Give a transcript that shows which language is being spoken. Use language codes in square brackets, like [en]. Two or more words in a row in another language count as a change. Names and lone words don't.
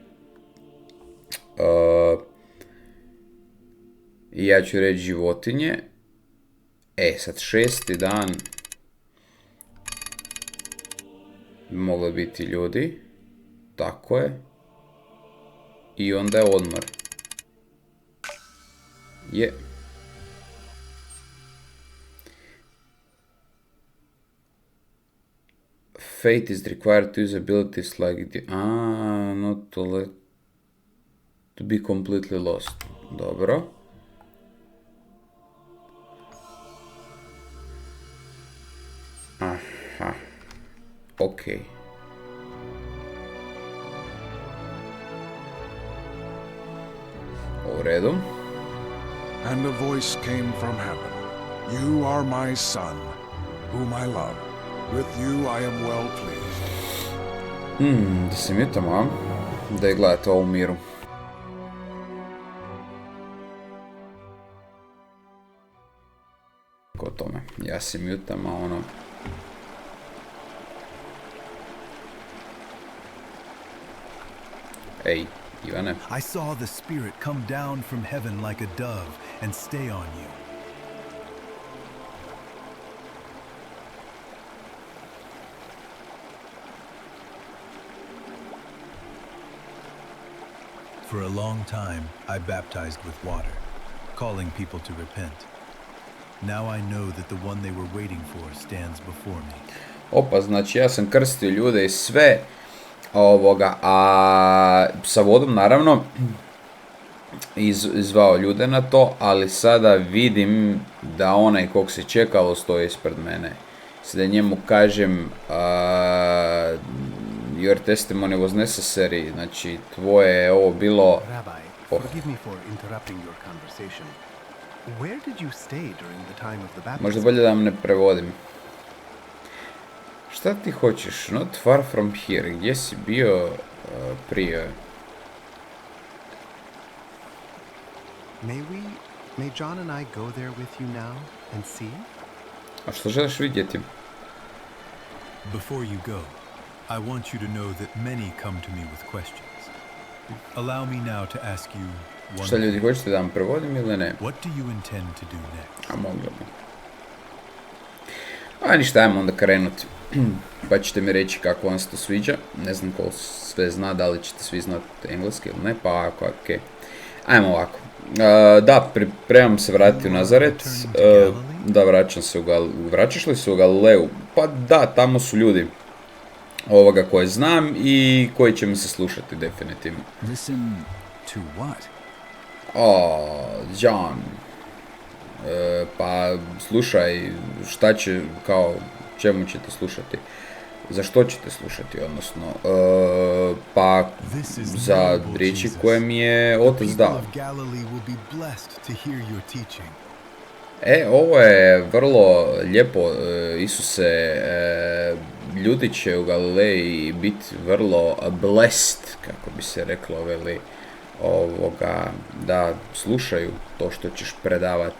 [bs] I ja ću reći životinje. Sad 6. dan bi moglo biti ljudi. Tako je. I onda je odmor. Je. [en] Fate is required to use abilities like the... not to be completely lost. [bs] Dobro. Aha. Okej. U redu. [en] And a voice came from heaven. You are my son, whom I love. With you I am well pleased. [bs] Da se mutamo, da je gledate ovo u miru. Ko tome, ja se mutam, a ono... Ej, Ivane. [en] I saw the Spirit come down from heaven like a dove and stay on you. For a long time, I baptized with water, calling people to repent. Now I know that the one they were waiting for stands before me. [bs] Opa, znači ja sam krstio ljude i sve ovoga, a sa vodom naravno izvao ljude na to, ali sada vidim da onaj kog se čekalo stoji ispred mene. Sada njemu kažem [en] your testimony was necessary, [bs] znači tvoje je ovo bilo... [en] Rabbi, forgive me for interrupting your conversation. Where did you stay during the time of the baptism? [bs] Možda bolje da vam ne prevodim. Šta ti hoćeš? [en] Not far from here. [bs] Gdje si bio prije? [en] May John and I go there with you now and see? [bs] A što želiš vidjeti? [en] Before you go, I want you to know that many come to me with questions. Allow me now to ask you one. [bs] Šta ljudi, hoćete da vam prevodim ili ne? [en] What do you intend to do next? [bs] A moglo bi. A ništa, ajmo onda krenuti. Pa ćete mi reći kako vam se to sviđa. Ne znam ko sve zna, da li ćete svi znati engleski ili ne, pa ako, okej. Ajmo ovako. Da, pripremam se vratiti u Nazaret. Da, vraćam se u Galileju. Vraćaš li se u Galileju? Pa da, tamo su ljudi ovoga koje znam i koji će mi se slušati definitivno. [en] Listen to what? John. [bs] Pa slušaj, šta će, kao, čemu ćete slušati? Za što ćete slušati, odnosno? Pa za riječi koje mi je Otac dao. Ovo je vrlo lijepo, Isuse, ljudi će u Galileji biti vrlo blessed, kako bi se reklo, veli, da slušaju to što ćeš predavati.